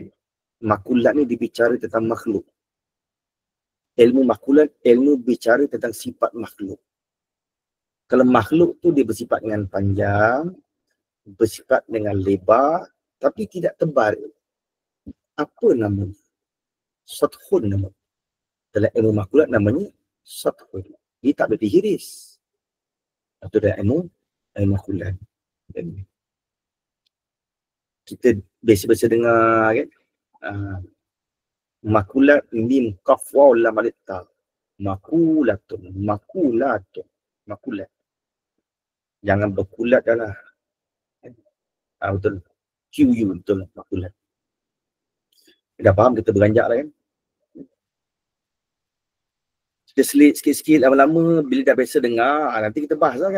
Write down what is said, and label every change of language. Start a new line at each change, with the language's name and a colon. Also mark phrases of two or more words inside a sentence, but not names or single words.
Malay: Makulat ni dibicara tentang makhluk. Ilmu makulat, ilmu bicara tentang sifat makhluk. Kalau makhluk tu dia bersifat dengan panjang, bersifat dengan lebar, tapi tidak tebal. Apa namanya? Sathun nama. Dalam ilmu makulat namanya sathun. Dia tak boleh dihiris. Itu dalam ilmu makulat. Kita biasa-biasa dengar kan,
Arabic: makulat mim kaf waw lam alif ta.
Malay: Makulatun. Makulat. Jangan berkulat dah lah. Betul. QU betul lah, makulat. Dah faham kita beranjak lah kan. Kita selit sikit-sikit lama-lama bila dah biasa dengar, nanti kita bahas lah kan.